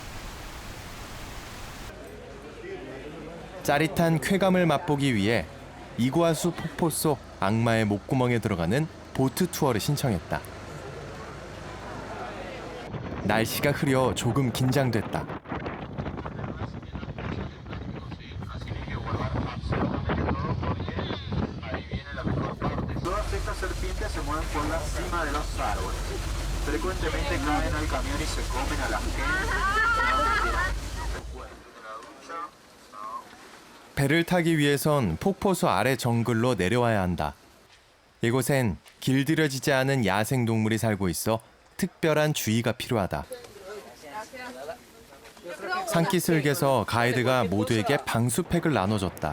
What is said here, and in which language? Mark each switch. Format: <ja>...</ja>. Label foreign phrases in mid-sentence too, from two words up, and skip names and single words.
<ko>짜릿한 쾌감을 맛보기 위해 이구아수 폭포 속 악마의 목구멍에 들어가는 보트 투어를 신청했다. 날씨가 흐려 조금 긴장됐다.</ko> <es>Todas estas serpientes se mueven por la cima de los árboles. Frecuentemente caen al camión y se comen a la gente.</es> <ko>배를 타기 위해선 폭포수 아래 정글로 내려와야 한다. 이곳엔 길들여지지 않은 야생동물이 살고 있어 특별한 주의가 필요하다. 산기슭에서 가이드가 모두에게 방수팩을 나눠줬다.</ko>